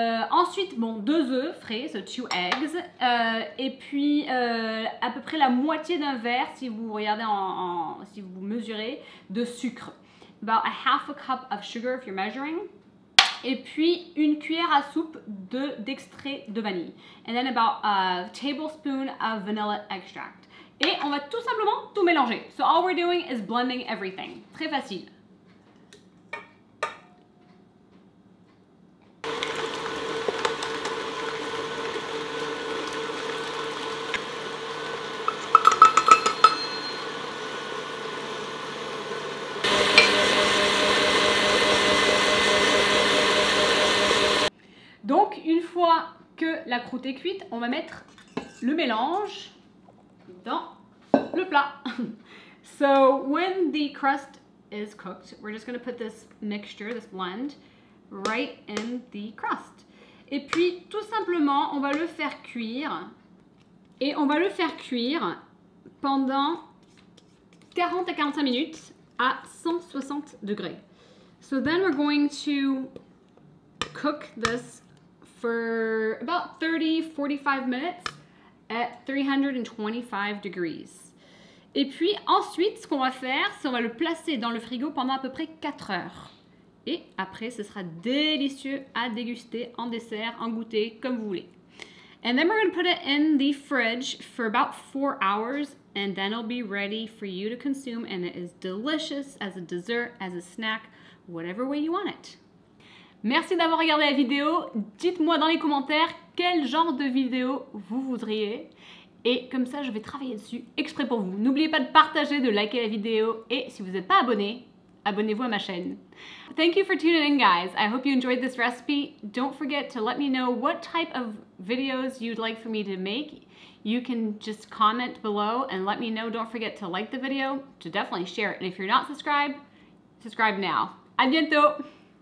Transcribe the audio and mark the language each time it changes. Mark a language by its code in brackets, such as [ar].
[fr] Ensuite, bon, 2 œufs frais, [en] so 2 eggs, [fr] et puis à peu près la moitié d'un verre, si vous regardez si vous mesurez, de sucre. [en] About a half a cup of sugar if you're measuring. [fr] Et puis une cuillère à soupe d'extrait de vanille. [en] And then about a tablespoon of vanilla extract. [fr] Et on va tout simplement tout mélanger. [en] So all we're doing is blending everything. [fr] Très facile. Donc, une fois que la croûte est cuite, on va mettre le mélange dans le plat. [en] So, when the crust is cooked, we're just going to put this mixture, this blend, right in the crust. [fr] Et puis, tout simplement, on va le faire cuire. Et on va le faire cuire pendant 40 à 45 minutes à 160 degrés. [en] So then we're going to cook this for about 30-45 minutes at 325 degrees. [fr] Et puis ensuite, ce qu'on va faire, c'est on va le placer dans le frigo pendant à peu près 4 heures. Et après, ce sera délicieux à déguster en dessert, en goûter, comme vous voulez. [en] And then we're going to put it in the fridge for about 4 hours, and then it'll be ready for you to consume, and it is delicious as a dessert, as a snack, whatever way you want it. [fr] Merci d'avoir regardé la vidéo. Dites-moi dans les commentaires quel genre de vidéo vous voudriez. Et comme ça, je vais travailler dessus exprès pour vous. N'oubliez pas de partager, de liker la vidéo. Et si vous n'êtes pas abonné, abonnez-vous à ma chaîne. [en] Thank you for tuning in, guys. I hope you enjoyed this recipe. Don't forget to let me know what type of videos you'd like for me to make. You can just comment below and let me know. Don't forget to like the video, to definitely share it. And if you're not subscribed, subscribe now. [fr] À bientôt!